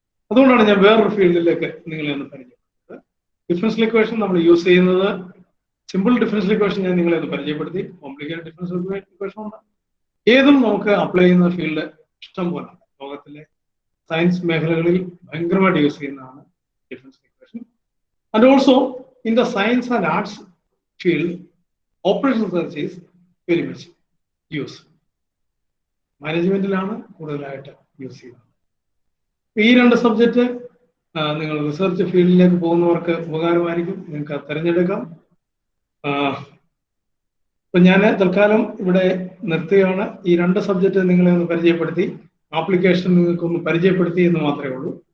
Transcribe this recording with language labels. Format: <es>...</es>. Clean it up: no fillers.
<ml>അതുകൊണ്ടാണ് ഞാൻ വേറൊരു ഫീൽഡിലേക്ക് നിങ്ങളെ ഒന്ന് പരിചയപ്പെടുത്തുന്നത്. ഡിഫറൻഷ്യൽ ഇക്വേഷൻ നമ്മൾ യൂസ് ചെയ്യുന്നത്, സിമ്പിൾ ഡിഫറൻഷ്യൽ ഇക്വേഷൻ ഞാൻ നിങ്ങളെ ഒന്ന് പരിചയപ്പെടുത്തി. കോംപ്ലിക്കേറ്റഡ് ഡിഫറൻഷ്യൽ ഇക്വേഷൻ ഉണ്ട്. ഏതും നമുക്ക് അപ്ലൈ ചെയ്യുന്ന ഫീൽഡ് ഇഷ്ടം പോലാണ്. ലോകത്തിലെ സയൻസ് മേഖലകളിൽ ഭയങ്കരമായിട്ട് യൂസ് ചെയ്യുന്നതാണ് differential equation.</ml> <en>And also in the science and arts field, operation research is very much used.</en> <ml>മാനേജ്മെന്റിലാണ് കൂടുതലായിട്ട് യൂസ് ചെയ്യുന്നത്. ഈ രണ്ട് സബ്ജക്റ്റ് നിങ്ങൾ റിസർച്ച് ഫീൽഡിലേക്ക് പോകുന്നവർക്ക് ഉപകാരമായിരിക്കും, നിങ്ങൾക്ക് തിരഞ്ഞെടുക്കാം. ഇപ്പൊ ഞാൻ തൽക്കാലം ഇവിടെ നിർത്തുകയാണ്. ഈ രണ്ട് സബ്ജക്റ്റ് നിങ്ങളെ ഒന്ന് പരിചയപ്പെടുത്തി, ആപ്ലിക്കേഷൻ നിങ്ങൾക്കൊന്ന് പരിചയപ്പെടുത്തി എന്ന് മാത്രമേ ഉള്ളൂ.</ml>